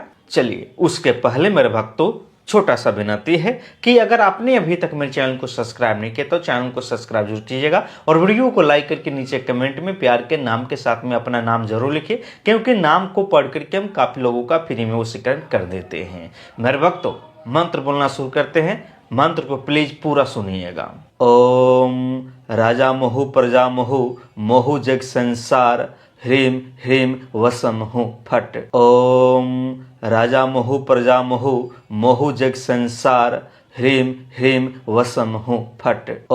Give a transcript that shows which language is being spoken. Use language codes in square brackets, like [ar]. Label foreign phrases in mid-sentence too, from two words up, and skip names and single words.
[hi] चलिए, उसके पहले मेरे भक्तों छोटा सा विनती है कि अगर आपने अभी तक मेरे चैनल को सब्सक्राइब नहीं किया तो चैनल को सब्सक्राइब जरूर कीजिएगा, और वीडियो को लाइक करके नीचे कमेंट में प्यार के नाम के साथ में अपना नाम जरूर लिखिए, क्योंकि नाम को पढ़ करके हम काफ़ी लोगों का फ्री में वशीकरण कर देते हैं। मेरे भक्तों, मंत्र बोलना शुरू करते हैं। मंत्र को प्लीज पूरा सुनिएगा। ओम राजा मोहु प्रजा मोहु मोहु जग संसार ह्रीम ह्रीम वसम हूँ फट। ओम राजा मोहु प्रजा मोहु मोहु जग संसार ह्रीम ह्रीम वसम हूँ फट।